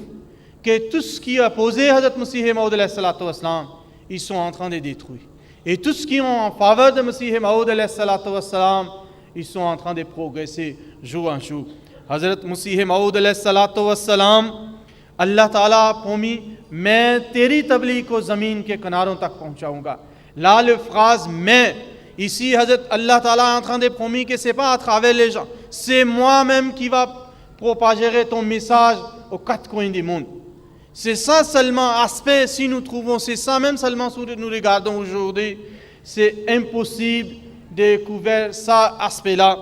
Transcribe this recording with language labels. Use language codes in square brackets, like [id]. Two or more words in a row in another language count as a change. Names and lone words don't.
[fr] Que tout ce qui est opposé à Hazrat Masih Maud [ar] عليه الصلاة والسلام, [fr] ils sont en train de détruire. Et tout ce qui est en faveur de Masih Maud [ar] عليه الصلاة والسلام, [fr] ils sont en train de progresser jour en jour. Hazrat Masih Maud [ar] عليه الصلاة والسلام, الله تعالى [fr] a promis, [ur] میں تیری تبلیغ کو زمین کے کناروں تک پہنچاؤں گا. [fr] Là, la phrase « mais », ici, Hazrat [ar] الله تعالى [fr] est en train de promettre que ce n'est pas à travers les gens, c'est moi-même qui va propager ton message aux quatre coins du monde. C'est ça seulement aspect, si nous trouvons, c'est ça même seulement si nous regardons aujourd'hui, c'est impossible de découvrir ça aspect-là.